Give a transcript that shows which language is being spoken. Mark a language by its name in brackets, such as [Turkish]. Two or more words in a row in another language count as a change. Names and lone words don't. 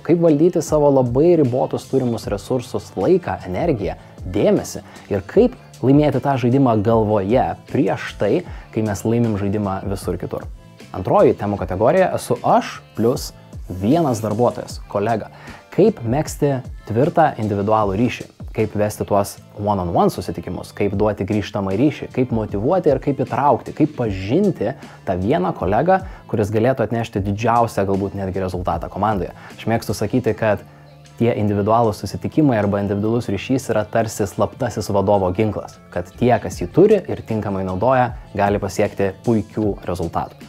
[Lithuanian] Kaip valdyti savo labai ribotus turimus resursus, laiką, energiją, dėmesį ir kaip laimėti tą žaidimą galvoje prieš tai, kai mes laimim žaidimą visur kitur. Antroji temų kategorija esu aš plus vienas darbuotojas, kolega. Kaip megzti tvirtą individualų ryšį, kaip vesti tuos [English] one-on-one [Lithuanian] susitikimus, kaip duoti grįžtamą ryšį, kaip motyvuoti ir kaip įtraukti, kaip pažinti tą vieną kolegą, kuris galėtų atnešti didžiausią galbūt netgi rezultatą komandoje. Aš mėgstu sakyti, kad tie individualūs susitikimai arba individualus ryšys yra tarsi slaptasis vadovo ginklas, kad tie, kas jį turi ir tinkamai naudoja, gali pasiekti puikių rezultatų.